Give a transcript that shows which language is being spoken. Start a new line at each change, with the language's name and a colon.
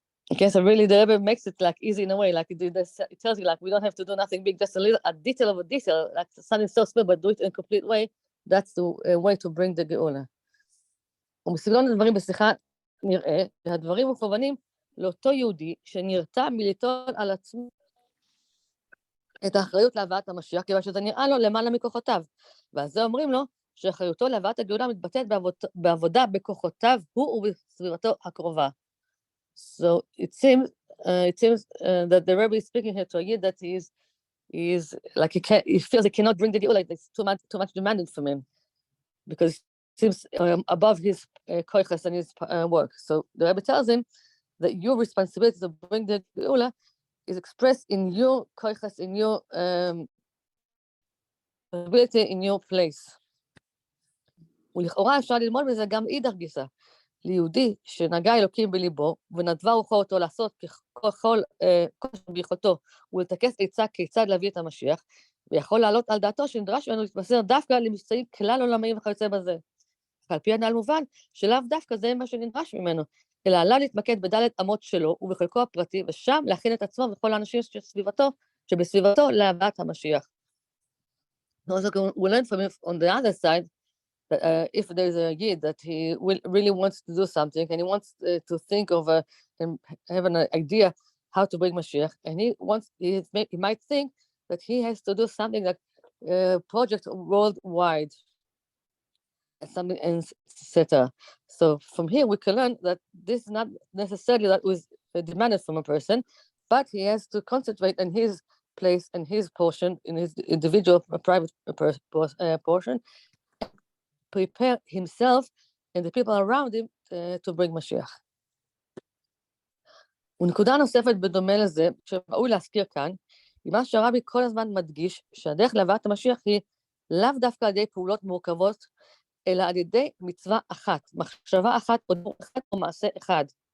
English: Okay, so really the Rebbe makes it like easy in a way, like it tells you like we don't have to do nothing big, just a detail of a detail, like something so small, but do it in a complete way. That's the way to bring the גאולה.
Hebrew: ומסגנון הדברים בשיחה נראה שהדברים מכוונים לאותו יהודי שנרתע מליטול על עצמו את האחריות להבאת המשיח, כיוון שזה נראה לו למעלה מכוחותיו. ואז זה אומרים לו שאחריותו להבאת הגאולה מתבטאת בעבודה בכוחותיו הוא ובסביבתו הקרובה.
English: So it seems that the Rebbe is speaking here to a Yid that he is like he feels he cannot bring the geula, like it's too much demanded from him, because it seems above his koiches and his work. So the Rebbe tells him that your responsibility to bring the geula is expressed in your koiches, in your ability, in your place.
Hebrew: ולכאורה אפשר ללמוד מזה גם אידך גיסא. ליהודי שנגע אלוקים בליבו, ונדבה רוחו אותו לעשות ככל ביכולתו, ולטכס עצה כיצד להביא את המשיח, ויכול לעלות על דעתו שנדרש ממנו להתמסר דווקא למבצעים כלל עולמיים וכיוצא בזה. על פי הנ"ל מובן שלאו דווקא זה מה שנדרש ממנו, אלא עליו להתמקד בדלת אמות שלו ובחלקו הפרטי, ושם להכין את עצמו וכל האנשים שבסביבתו להבאת המשיח.
English: Also, we learn from him on the other side that if there's a yid that he really wants to do something and he wants to think of and have an idea how to bring Mashiach, and he might think that he has to do something like project worldwide, something, etc. So from here we can learn that this is not necessarily that was demanded from a person, but he has to concentrate on his place and his portion, in his individual private portion, prepare himself and the people around him to bring Mashiach.
Hebrew: ונקודה נוספת בדומה לזה, שראוי להזכיר כאן, היא מה שהרבי כל הזמן מדגיש, שהדרך להבאת המשיח היא לאו דווקא על ידי פעולות מורכבות, אלא על ידי מצווה אחת, מחשבה אחת או דבר אחד או מעשה אחד.